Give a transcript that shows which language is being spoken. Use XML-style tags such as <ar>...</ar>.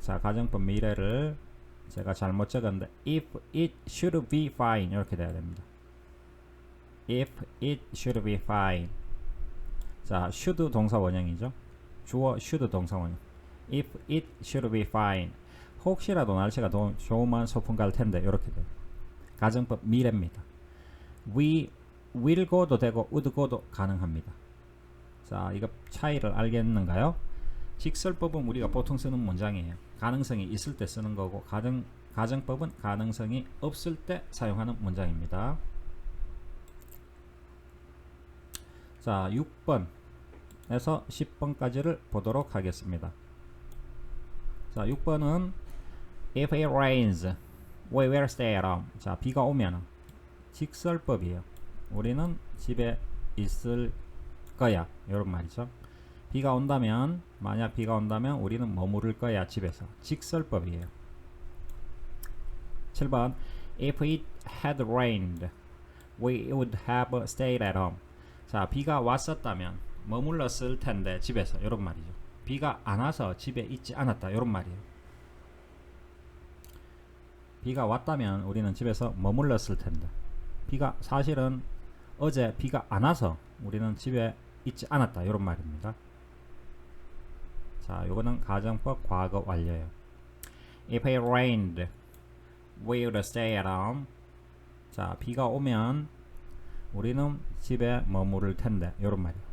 <ko>자, 가정법 미래를 제가 잘못 적었는데</ko> <en>if it should be fine</en> <ko>이렇게 돼야 됩니다.</ko> <en>If it should be fine.</en> <ko>자, should 동사 원형이죠. 주어 should 동사 원형.</ko> <en>If it should be fine.</en> <ko>혹시라도 날씨가 좋으면 소풍 갈 텐데 이렇게 돼요. 가정법 미래입니다.</ko> <en>We will go</en> <ko>도 되고</ko> <en>would go</en> <ko>도 가능합니다. 자, 이거 차이를 알겠는가요? 직설법은 우리가 보통 쓰는 문장이에요. 가능성이 있을 때 쓰는 거고 가정법은 가능성이 없을 때 사용하는 문장입니다. 자, 6번에서 10번까지를 보도록 하겠습니다. 자, 6번은</ko> <en>If it rains, we will stay at home.</en> <ko>자, 비가 오면 직설법이에요. 우리는 집에 있을 거야. 이런 말이죠. 비가 온다면, 만약 비가 온다면 우리는 머무를 거야. 집에서. 직설법이에요. 7번</ko> <en>If it had rained, we would have stayed at home.</en> <ko>자, 비가 왔었다면 머물렀을 텐데 집에서. 이런 말이죠. 비가 안 와서 집에 있지 않았다. 이런 말이에요. 비가 왔다면 우리는 집에서 머물렀을 텐데 비가 사실은 어제 비가 안 와서 우리는 집에 있지 않았다. 이런 말입니다. 자, 요거는 가정법 과거 완료예요.</ko> <en>If it rained, we would stay at home.</en> <ko>자, 비가 오면 우리는 집에 머무를 텐데 이런 말이에요.</ko>